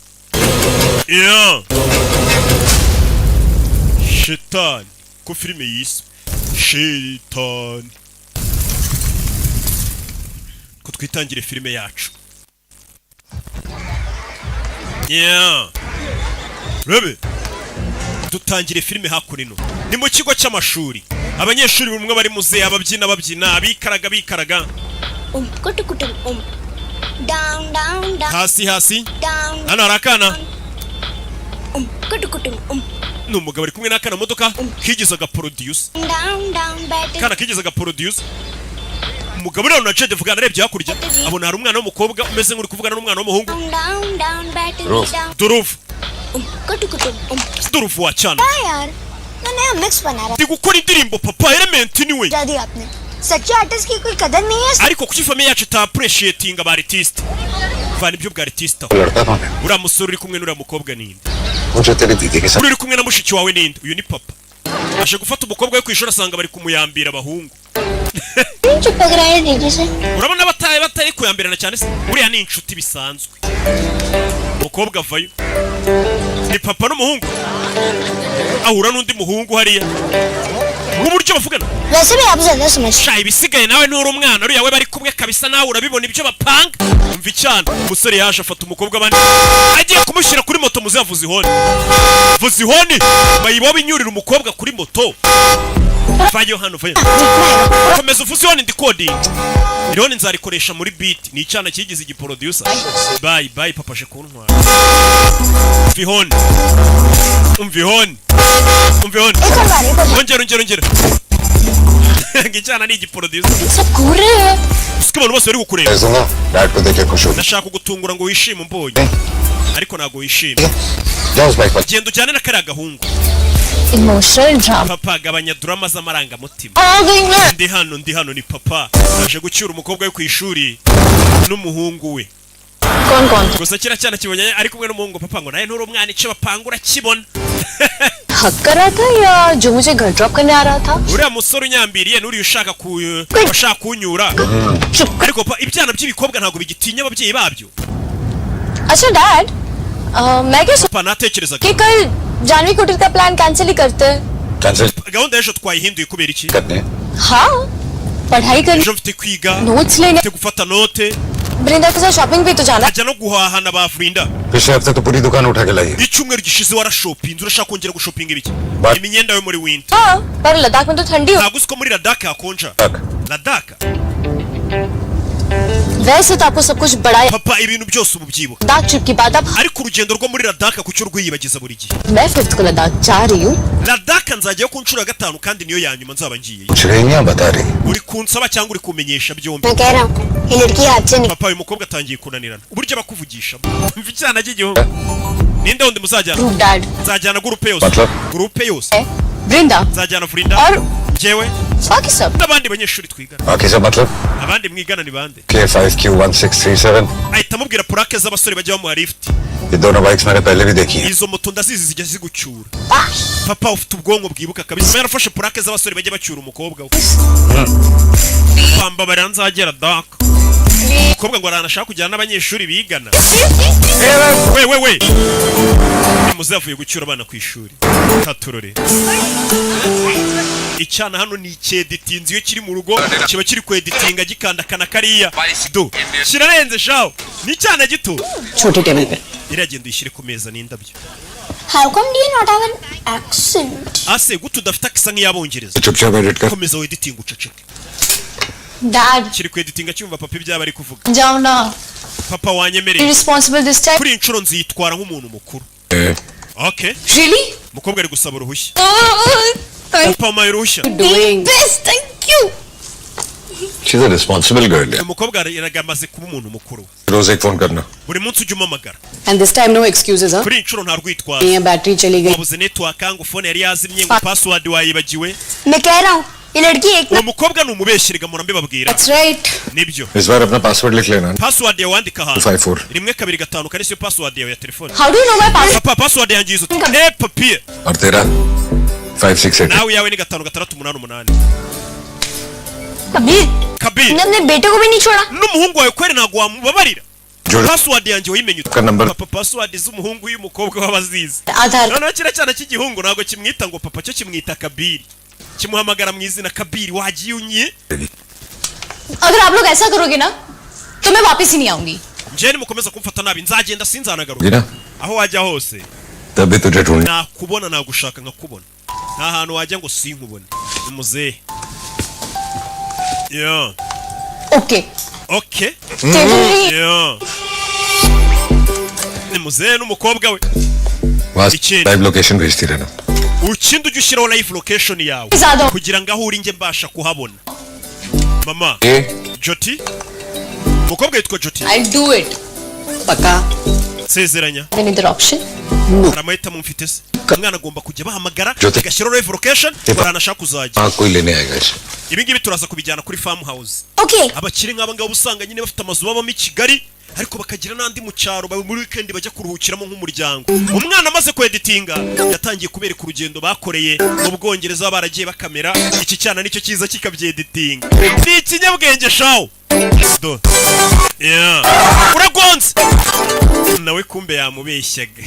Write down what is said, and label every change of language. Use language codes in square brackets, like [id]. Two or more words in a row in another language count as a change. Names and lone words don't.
[rw] shitani ko filime yiswe shitani ko twitangire filime yacu urebe dutangire filime hakurino ni mu kigo cy'amashuri abanyeshuri bumwe bari muze ababyina bikaraga hasi hano hari akana ni umugabo ari kumwe n'akana modoka kigizaga produce kana kigizaga produce umugabo rero na Jade vugana arebye hakurya abona hari umwana w'umukobwa umeze nk'uri kuvugana n'umwana w'umuhungu Durufu Durufu wa cyane [hi] नया मिक्स बना रहा है [rw] gukora indirimbo papa element ni we [hi] दी आपने सच्चे आर्टिस्ट की कोई कदर नहीं है [rw] ariko kuki famille yacu ta appreciating aba artist vana ibyo bwa artist ura musore uri kumwe n'ura mukobwa ninde uri kumwe na mushiki wawe ninde uyu ni papa ashe gufata umukobwa we kwishura asanga bari kumuyambira abahungu urabona batari kuyambirana cyane se uriya ni inshuti bisanzwe umukobwa avayo ni papa n'umuhungu ahura n'undi muhungu hariya uburyo bavugana [hi] वैसे भी आप ज्यादा समझ [rw] shayi bisigaye nawe n'uri umwana uriya we bari kumwe kabisa nawe urabibona ibyo bapanga umva icyana umusore yaje afata umukobwa bane agiye kumushyira kuri moto muzavuza ihoni vuza ihoni bayiboba inyurira umukobwa kuri moto vayo hano vayo komeza uvuze ihoni ndi coding ihoni nzarikoresha muri beat ni icyana kigize igiproducer bye papa je kuntwara vihoni umvihoni ongera ngicana ni igiproducer [hi] सब घूर रहे हैं [rw] siko abantu bose bari gukureba [hi] डैड को देखे खुश हो [rw] ndashaka kugutungura ngo wishime mbonye ariko nago wishime genda ujyane na kariya gahungu [en] emotional drama [rw] papa gabanya drama z'amarangamutima [hi] आ गई मैं [rw] ndi hano ni papa aje gucyura umukobwa we ku ishuri n'umuhungu we [hi] कौन [rw] gusa kira cyana kibonye ari kumwe n'umuhungu papa ngo naye nturi umwana icyo bapangura kibona [hi] हक कर रहा था या जो मुझे घर ड्रॉप करने आ रहा था? [rw] uriya musore unyambiriye n'uriya ushaka kunyura ariko ibyana by'ibikobwa ntabwo bigitinya ababyeyi babyo. [hi] अच्छा डैड, मैं क्या [rw] papa natekerezaga [hi] कि कल जानवी कुटीर का [en] plan cancel [hi] ही करते हैं. कैंसिल [rw] gahunda y'ejo twayihinduye kubera iki? [hi] करने हाँ, पढ़ाई करनी, [rw] ejo mfite kwiga, [hi] नोट्स लेने, [rw] mfite gufata note, [hi] वृंदा के साथ शॉपिंग भी तो जाना. [rw] ajya no guhahana ba Vrinda. [hi] पिछले हफ्ते तो पूरी दुकान उठा के लाई है [rw] icyumweru gishize warashopinze urashaka kongera gushopinga ibiki? [en] But- [rw] imyenda yo muri winter. [hi] हाँ, पर लद्दाख में तो ठंडी हो. [rw] ntabwo uzi ko muri Ladakh hakonja. [hi] तक [rw] Ladakh [hi] वैसे तो आपको सब कुछ बड़ा [rw] papa ibintu byose ububyibuka [hi] लद्दाख ट्रिप की बात. अब [rw] ariko urugendo rwo muri Ladakh kucyo rwiyibagiza buri gihe. [hi] मैं 5th को लद्दाख जा रही हूँ. [rw] Ladakh nzajyayo ku nshuro ya gatanu kandi niyo ya nyuma nzaba ngiye. [hi] कुछ रही हैं बता रही [rw] uri kunsaba cyangwa uri kumenyesha byombi? [hi] मैं कह रहा हूँ ये लड़की हाथ से [rw] papa uyu mukobwa atangiye kunanirana uburyo bakuvugisha mva icyana cy'igihungu. ninde wundi muzajyana? [hi] निकल. डैड [rw] nzajyana gurupe yose. [hi] मतलब? [rw] gurupe yose [hi] वृंदा [rw] nzajyana Vrinda [hi] और [rw] jewe [hi] बाकी सब. [rw] n'abandi banyeshuri twigana. [hi] बाकी सब मतलब [rw] abandi mwigana ni bande? K5Q1637 ahita amubwira purake z'abasore bajya bamuha lift. [hi] ये दोनों बाइक्स मैंने पहले भी देखी हैं [rw] izo moto ndazizi zijya zigucyura. papa ufite ubwonko bwibuka kabisa yarafashe purake z'abasore bajya bacyura umukobwa we. kwambabarira nzagera Dak umukobwa ngo aranashaka kujyana n'abanyeshuri bigana. we muze yavuye gucyura abana ku ishuri katurore. icyana hano ni icyeditinzi iyo kiri mu rugo kiba kiri kweditinga gikandakana kariya do kirarenze shaho ni icyana gito. [hi] छोटे टेबल पे. [rw] iragenda uyishyire ku meza n'indabyo. [en] How come do you not have an accent? [rw] ase gute udafite akisa nk'iyabongereza? [hi] चुपचाप एडिट कर [rw] komeza weditinga uceceke. [en] Dad, [rw] kiri kweditinga cyumva papa ibyaba ari kuvuga. [hi] जाओ ना. [rw] papa [en] Be [rw] wanyemereye [en] responsible this time. [rw] kuri iyi nshuro nzitwara nk'umuntu mukuru. [en] okay Really? [rw] umukobwa ari gusaba uruhushya. [en] Thank [rw] papa mpaye uruhushya. [en] doing best. Thank you. She's a responsible girl यार [rw] umukobwa yaragamaze kuba umuntu mukuru. [hi] रोज एक फोन करना [rw] buri munsi ujya umamagara. [en] And this time no excuses, huh? [rw] kuri iyi nshuro nta rwitwazo. [hi] ये बैटरी चली गई. [rw] wabuze network ngo phone yari yazimye ngo password wayibagiwe. [hi] मैं कह रहा हूँ ये लड़की एक [rw] uwo mukobwa ni umubeshyiriga murambe babwira. [en] That's right. [rw] nibyo [hi] इस बार अपना पासवर्ड लिख लेना [rw] password yawe wandika ahantu [hi] 254 [rw] rimwe kabiri gatanu kari siyo password yawe ya telefone. [en] How do you know my password? [rw] papa password yanjye yizo papier [hi] और तेरा 568 [rw] nawe yawe ni 5688. [hi] कबीर [rw] kabiri [hi] तुमने अपने बेटे को भी नहीं छोड़ा. [rw] n'umuhungu wawe kweri ntabwo wamubabarira. [hi] जो [rw] password yanjye wayimenye ute? [en] Ka number- [rw] papa password z'umuhungu y'umukobwa w'abazizi. [hi] आधार. [rw] noneho kiriya cyana cy'igihungu ntabwo kimwita ngo papa cyo kimwita kabiri. kimuhamagara mu izina kabiri wagiye unye. [hi] अगर आप लोग ऐसा करोगे ना तो मैं वापस ही नहीं आऊंगी. [rw] njyewe nimukomeza kumfata nabi nzagenda sinzanagaruka. [hi] गिरा [rw] aho wajya hose [hi] तभी तुझे ढूंढ [rw] nakubona nagushaka nkakubona. nta hantu wajya ngo sinkubone. ni muzehe. [en] yeah Okay. okay Totally. [rw] yeah ni muzehe n'umukobwa we. [hi] वहाँ [rw] Ikindi. [en] live location [hi] भेजती रहना [rw] ukindi ujya ushyiraho [en] live location [rw] yawe [hi] ज़्यादा. [rw] kugira ngo aho uri njye mbasha kuhabona. mama ए Joti umukobwa yitwa Joti. [en] I'll do it. पक्का. [rw] nsezeranya [en] Another option? [rw] hari amahitamo mfite se. umwana agomba kujya bahamagara Joti. agashyiraho [en] live location [rw] Eva. baranashaka kuzajya. [hi] हाँ कोई लेने आएगा इसे [rw] ibi ngibi turaza kubijyana kuri [en] farm house. Okay. [rw] abakire nk'aba ngaba usanga nyine bafite amazu babamo i Kigali ariko bakagira n'andi mu cyaro muri weekend bajya kuruhukiramo nk'umuryango. umwana amaze kweditinga yatangiye kubereka urugendo bakoreye mu Bwongereza baragiye bakamera. iki cyana nicyo cyiza kikabyeditinga. ni ikinyabwenge shawo do yeah uragonze nawe kumbe yamubeshyaga.